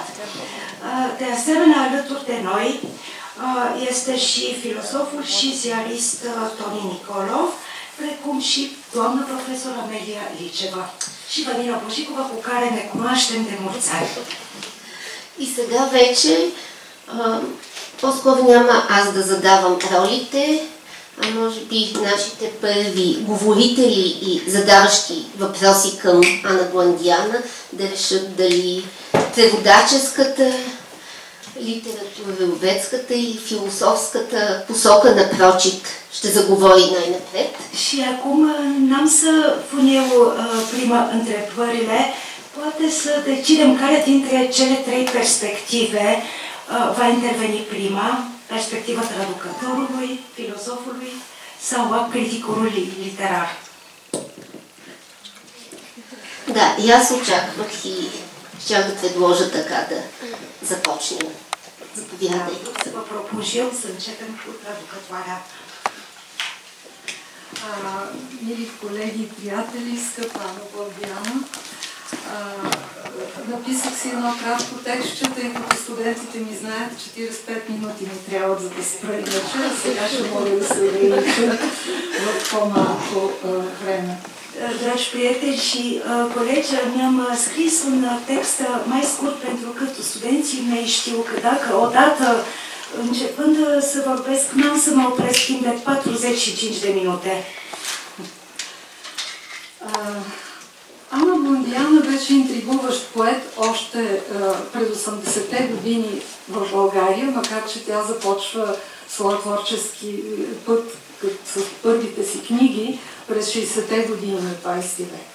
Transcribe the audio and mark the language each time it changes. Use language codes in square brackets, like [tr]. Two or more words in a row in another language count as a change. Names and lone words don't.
[ro] De asemenea, alături de noi este și filosoful și ziarist Toni Nicolov, precum și doamna profesor Amelia Liceva și Vanina Bojicova, cu care ne cunoaștem de mulți ani. [bg] И сега вече по-скоро няма аз да задавам ролите, а може би нашите първи говорители и задаващи въпроси към Ана Бландиана да решат дали преводаческата, литературоведската и философската посока на прочит ще заговори най-напред. [ro] Și acum n-am să pun eu prima întrebările, poate să decidem care dintre cele trei perspective va interveni prima, perspectiva traducătorului, filosofului sau a criticului literar. [bg] Да, и аз очаквах и щях да предложа така да започнем. Заповядай. [ro] Să vă propun și eu să începem cu traducătoarea. [bg] Мили колеги, приятели, скъпа Ана Бландиана, написах си едно кратко текстче, тъй като студентите ми знаят, 45 минути ми трябва за да спра иначе, а сега ще мога да се огранича в по-малко време. [ro] Dragi prieteni și colegi, mi-am scris un text mai scurt pentru că studenții mei știu că dacă odată începând să vorbesc, n-am să mă opresc timp de 45 de minute. [bg] Ана Бландиана беше интригуващ поет още през 80-те години в България, макар че тя започва своя творчески път с първите си книги през 60-те години на 20 век.